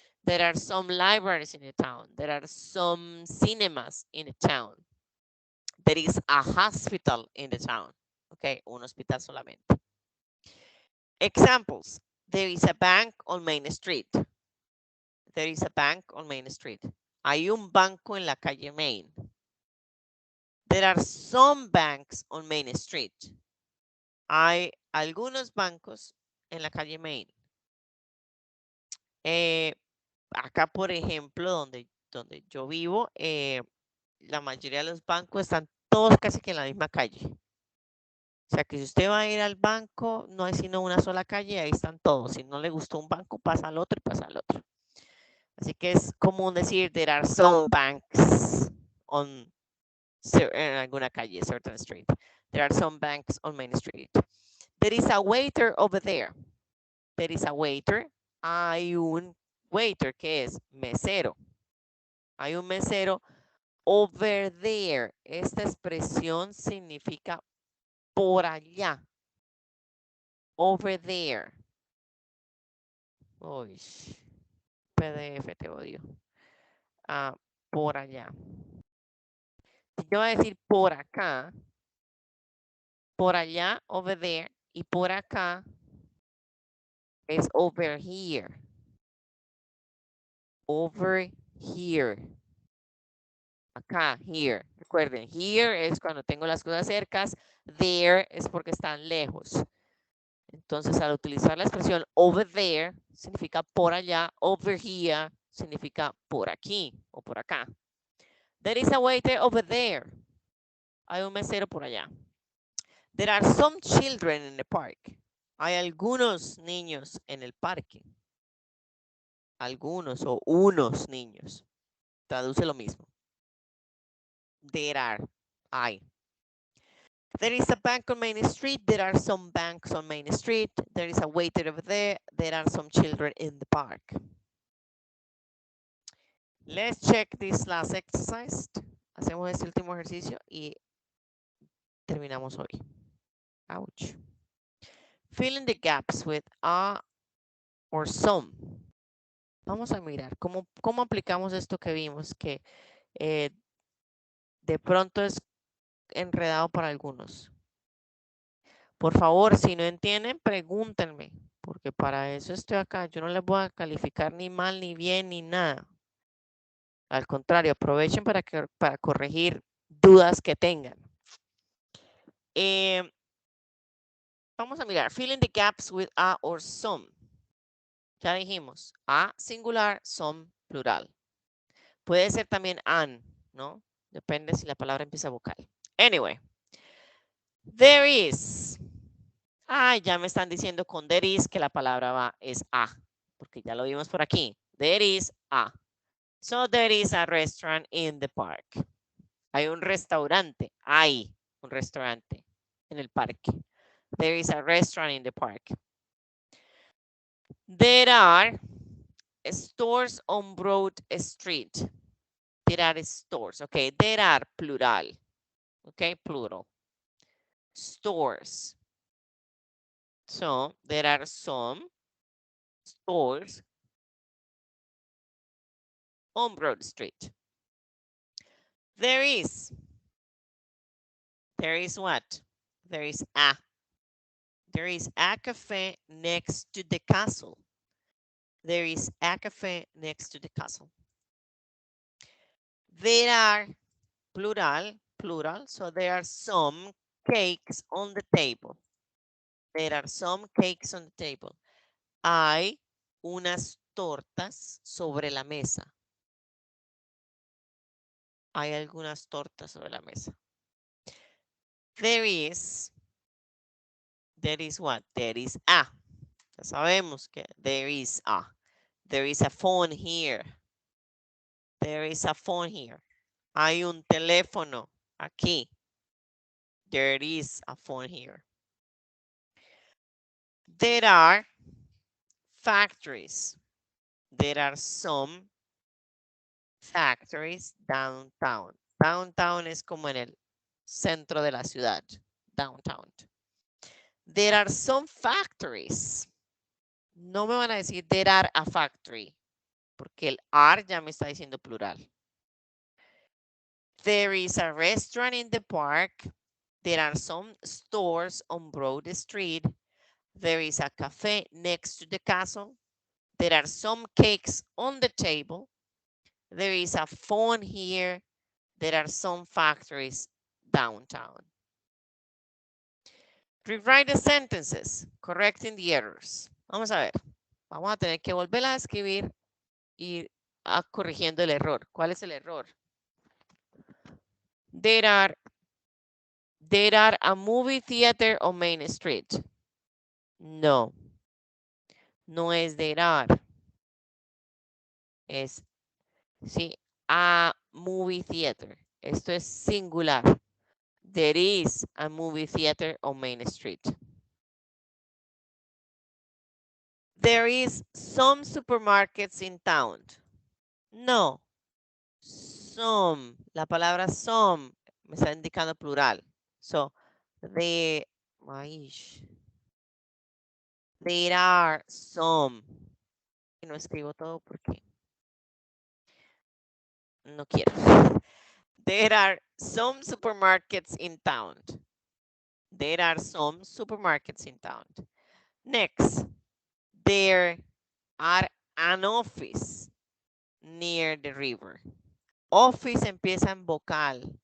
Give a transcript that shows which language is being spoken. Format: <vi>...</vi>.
<en>There are some libraries in the town. There are some cinemas in the town. There is a hospital in the town. Okay,</en> <es>un hospital solamente.</es> <en>Examples. There is a bank on Main Street. There is a bank on Main Street.</en> <es>Hay un banco en la calle Main.</es> <en>There are some banks on Main Street.</en> <es>Hay algunos bancos en la calle Main. Acá, por ejemplo, donde yo vivo, la mayoría de los bancos están todos casi que en la misma calle. O sea que si usted va a ir al banco, no hay sino una sola calle, ahí están todos. Si no le gustó un banco, pasa al otro y pasa al otro. Así que es común decir</es> <en>there are some banks on</en> <es>en alguna calle,</es> <en>certain street. There are some banks on Main Street. There is a waiter over there. There is a waiter.</en> <es>Hay un waiter que es mesero. Hay un mesero</es> <en>over there.</en> <es>Esta expresión significa por allá.</es> <en>Over there.</en> <es>Uy, PDF te odio. Por allá. Si yo voy a decir por acá, por allá,</es> <en>over there,</en> <es>y por acá es</es> <en>over here. Over here.</en> <es>Acá,</es> <en>here.</en> <es>Recuerden, here es cuando tengo las cosas cercas, there es porque están lejos. Entonces, al utilizar la expresión</es> <en>over there,</en> <es>significa por allá,</es> <en>over here</en> <es>significa por aquí o por acá.</es> <en>There is a waiter over there.</en> <es>Hay un mesero por allá.</es> <en>There are some children in the park.</en> <es>Hay algunos niños en el parque. Algunos o unos niños. Traduce lo mismo.</es> <en>There are.</en> <es>Hay.</es> <en>There is a bank on Main Street. There are some banks on Main Street. There is a waiter over there. There are some children in the park. Let's check this last exercise.</en> <es>Hacemos este último ejercicio y terminamos hoy.</es> <en>Ouch. Fill in the gaps with a or some.</en> <es>Vamos a mirar cómo aplicamos esto que vimos, que de pronto es enredado para algunos. Por favor, si no entienden, pregúntenme, porque para eso estoy acá. Yo no les voy a calificar ni mal, ni bien, ni nada. Al contrario, aprovechen para corregir dudas que tengan. Vamos a mirar.</es> <en>Fill in the gaps with a or some.</en> <es>Ya dijimos, a singular, some plural. Puede ser también an, ¿no? Depende si la palabra empieza vocal.</es> <en>Anyway. There is.</en> <es>Ya me están diciendo con</es> <en>there is</en> <es>que la palabra es a, porque ya lo vimos por aquí.</es> <en>There is a. So there is a restaurant in the park.</en> <es>Hay un restaurante. Hay un restaurante en el parque.</es> <en>There is a restaurant in the park. There are stores on Broad Street. There are stores. Okay, there are plural. Okay, plural. Stores. So there are some stores on Broad Street. There is what? There is a. There is a cafe next to the castle. There is a cafe next to the castle. There are, plural, so there are some cakes on the table. There are some cakes on the table.</en> <es>Hay unas tortas sobre la mesa. Hay algunas tortas sobre la mesa.</es> <en>There is what? There is a.</en> <es>Ya sabemos que</es> <en>there is a. There is a phone here. There is a phone here.</en> <es>Hay un teléfono aquí.</es> <en>There is a phone here. There are factories. There are some factories downtown.</en> <es>Downtown es como en el centro de la ciudad.</es> <en>Downtown. There are some factories.</en> <es>No me van a decir</es> <en>there are a factory,</en> <es>porque el are ya me está diciendo plural.</es> <en>There is a restaurant in the park. There are some stores on Broad Street. There is a cafe next to the castle. There are some cakes on the table. There is a phone here. There are some factories downtown. Rewrite the sentences, correcting the errors.</en> <es>Vamos a ver. Vamos a tener que volver a escribir y corrigiendo el error. ¿Cuál es el error?</es> <en>There are a movie theater on Main Street.</en> <es>No. No es</es> <en>there are.</en> <es>es, sí, a movie theater. Esto es singular.</es> <en>There is a movie theater on Main Street. There is some supermarkets in town.</en> <es>No, some. La palabra some me está indicando plural.</es> <en>So, there are some.</en> <es>Y no escribo todo porque no quiero.</es> <en>There are some supermarkets in town. There are some supermarkets in town. Next, there are an office near the river.</en> <es>Office empieza en vocal.</es>